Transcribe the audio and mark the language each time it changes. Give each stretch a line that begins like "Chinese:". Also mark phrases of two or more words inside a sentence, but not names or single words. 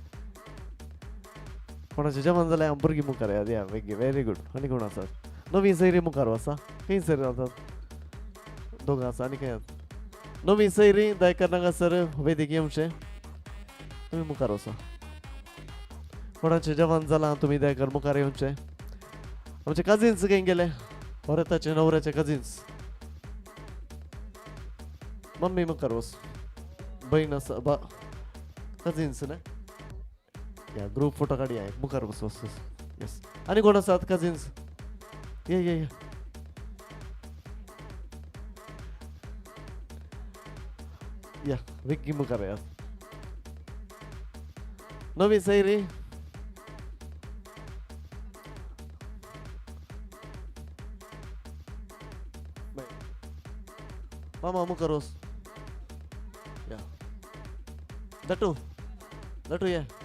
Konkani: कोणाचें जेवण जाल्यार हांव भुरगीं मुखार या वेगी
English: very good
Konkani: आनी कोण आसात नवी सैरी मुखार आसा खंय सर आसात दोगां आसा आनी खंय नवी सैरी दायकर हांगासर वेदिक येवचें तुमी मुखार वसा कोणाचें जेवण जालां तुमी दायकर मुखार येवचें आमचे कजिन्स खंय गेले औरताचे नवऱ्याचे कजिन्स मम्मी मुखार वस बहीण आसा बा कजिन्स ना या
English: group photo
Konkani: काडया मुखार वस वस येस आनी कोण आसात कजिन्स ये या विक्की मुखार या नवी सैरी मामा मुखार वस या दटू ये